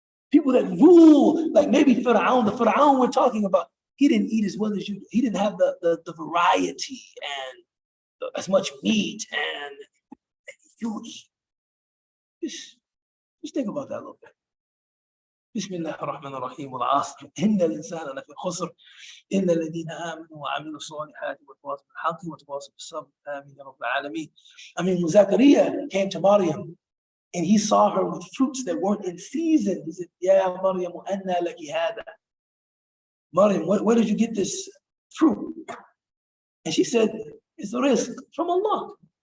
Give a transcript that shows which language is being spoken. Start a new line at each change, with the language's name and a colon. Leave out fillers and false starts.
English: People that rule, like maybe Pharaoh, the Pharaoh we're talking about, he didn't eat as well as you. He didn't have the variety and as much meat and you eat. Just think about that a little bit.
Arabic: بسم الله الرحمن الرحيم والعصر إن الإنسان لفي خسر إلا الذين آمنوا وعملوا الصالحات وتواصوا بالحق وتواصوا بالصبر آمين يا رب العالمين.
English: I mean, when Zachariah came to Maryam and he saw her with fruits that weren't in season, he said,
Arabic: Ya Maryam, anna laki hada.
English: Maryam, where did you get this fruit? And she said, it's the risk from Allah.